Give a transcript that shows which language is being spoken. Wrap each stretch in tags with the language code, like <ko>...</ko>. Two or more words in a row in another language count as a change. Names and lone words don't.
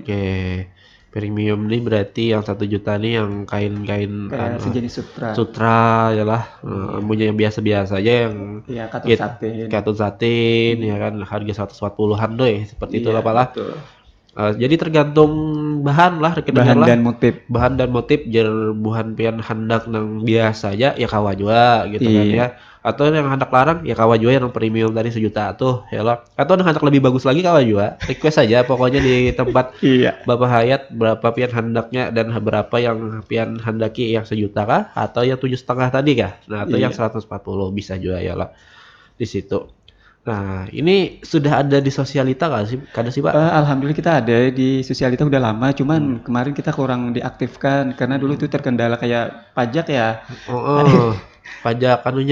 <id>Oke, premium nih berarti yang 1 juta nih yang kain-kain Kayak sejenis sutra. sutra ya lah, Iya, punya yang biasa-biasa aja yang iya katun kit satin. katun satin ya Iya, kan harga 140-an deh seperti itulah iya Pak lah. betul. Jadi tergantung bahan lah rekan dengar Bahan lah. dan motif.</id> <bjn>Bahan dan motif jer buhan pian handak nang biasa aja ya kawa jua gitu kan</bjn> <id>Iya. ya.</id> <bjn>Atau yang handak larang ya kawa jua yang premium tadi 1 juta tuh ya lah. Atau yang handak lebih bagus lagi kawa jua. Request aja pokoknya di tempat</bjn> <id>Iya.</id> <bjn>Bapak Hayat berapa pian handaknya dan berapa yang pian handaki, yang 1 juta kah atau yang 7,5 tadi kah?</bjn> <id>Nah, atau yang Iya. 140 bisa juga ya lah di situ. Nah, ini sudah ada di sosialita nggak sih?</id> <bjn>Kada sih, Pak?</bjn> <id>Alhamdulillah kita ada di sosialita udah lama, Hmm. cuman kemarin kita kurang diaktifkan karena dulu itu terkendala kayak pajak ya. Oh, pajak anunya.</id>